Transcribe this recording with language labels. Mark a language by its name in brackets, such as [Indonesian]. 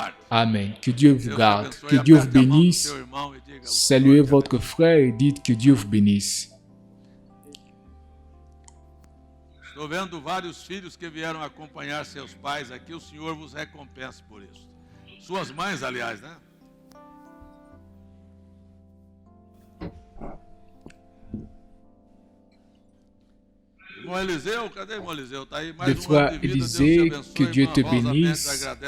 [French] Amen. Que Dieu vous garde. Que Dieu vous bénisse. Saluez votre frère et dites que Dieu vous bénisse. [Portuguese] Estou vendo vários filhos que vieram acompanhar seus pais aqui. O Senhor vos recompense por isso. Suas mães, aliás, né? Irmão Eliseu, cadê irmão Eliseu? Tá aí mais [French] Le frère Élisée, que Dieu te bénisse.